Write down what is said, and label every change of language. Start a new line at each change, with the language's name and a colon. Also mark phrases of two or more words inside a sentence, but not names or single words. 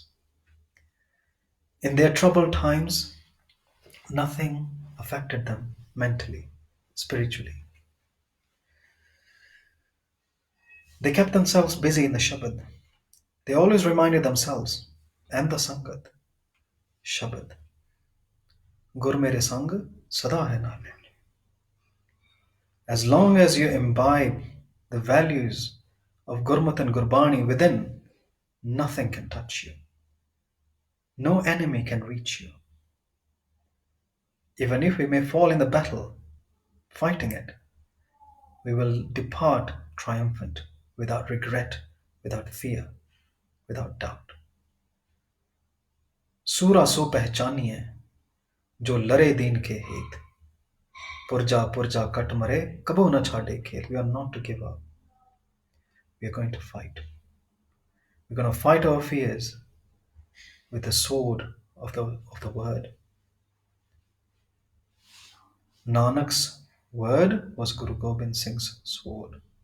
English: In their troubled times, nothing affected them mentally, spiritually. They kept themselves busy in the Shabad. They always reminded themselves and the Sangat, Shabad.
Punjabi: ਗੁਰ ਮੇਰੇ ਸੰਗ ਸਦਾ ਹੈ ਨਾਲੇ.
English: As long as you imbibe the values of Gurmat and Gurbani within, nothing can touch you. No enemy can reach you. Even if we may fall in the battle, fighting it, we will depart triumphant, without regret, without fear, without doubt.
Punjabi: ਸੂਰਾ ਸੋ ਪਹਿਚਾਨੀਐ ਜੋ ਲਰੇ ਦੀਨ ਕੇ ਹਿਤ ਪੁਰਜਾ ਪੁਰਜਾ ਕਟ ਮਰੇ ਕਬੋ ਨ ਛਾਡੇ ਖੇਲ.
English: We are not to give up. We are going to fight. We're going to fight our fears with the sword of the word. Nanak's word was Guru Gobind Singh's sword.